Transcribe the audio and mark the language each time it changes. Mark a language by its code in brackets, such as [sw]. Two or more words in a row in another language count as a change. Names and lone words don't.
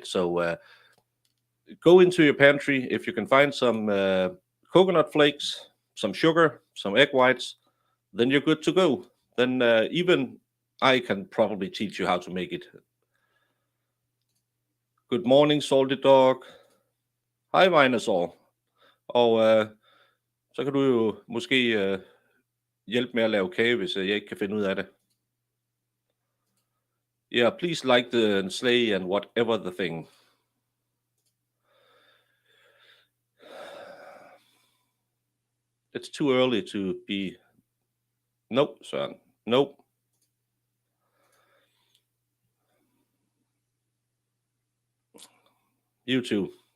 [en] So go into your pantry. If you can find some coconut flakes, some sugar, some egg whites, then you're good to go. Then even I can probably teach you how to make it. Good morning, salty dog. [da] Hej, Vejnesår. Og så kan du jo måske hjælpe med at lave kage, hvis jeg ikke kan finde ud af det. [en] Yeah, please like the sleigh and whatever the thing. It's too early to be... Nope, Søren. Nope. You too.